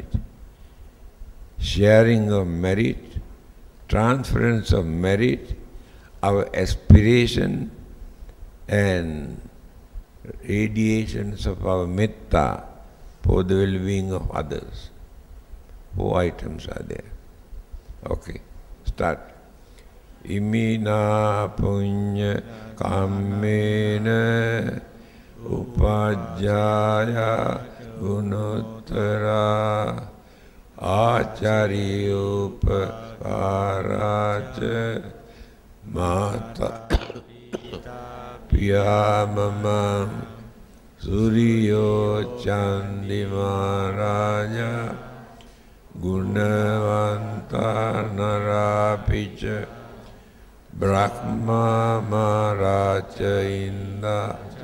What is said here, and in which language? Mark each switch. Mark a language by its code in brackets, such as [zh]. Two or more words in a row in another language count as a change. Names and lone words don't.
[en] Sharing of merit, transference of merit, our aspiration and radiations of our metta for the well-being of others. 4 items are there. Okay, start. [pi] Imina punya kammena upajjaya gunottara achariyoparaja mata piyamamam suriyo chandimaraja gunavanta narapicha brahma maraja inda